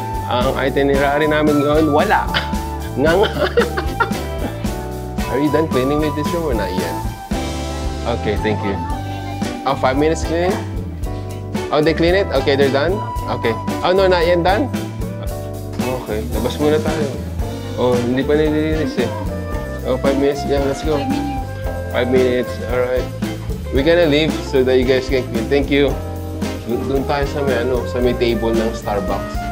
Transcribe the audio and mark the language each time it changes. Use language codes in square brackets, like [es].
[tl] Ang itinerary namin ngayon, wala. Nga. [en] Are you done cleaning with this room or not yet? Okay, thank you. Oh, 5 minutes cleaning? Oh, they clean it? Okay, they're done? Okay. Oh, no, not yet done? Okay, [tl] labas muna tayo. [en] Oh, [tl] hindi pa nililinis eh. [en] Oh, 5 minutes. Yeah, let's go. 5 minutes. Alright. We're gonna leave so that you guys can clean. Thank you. [tl] Doon tayo sa may table ng Starbucks.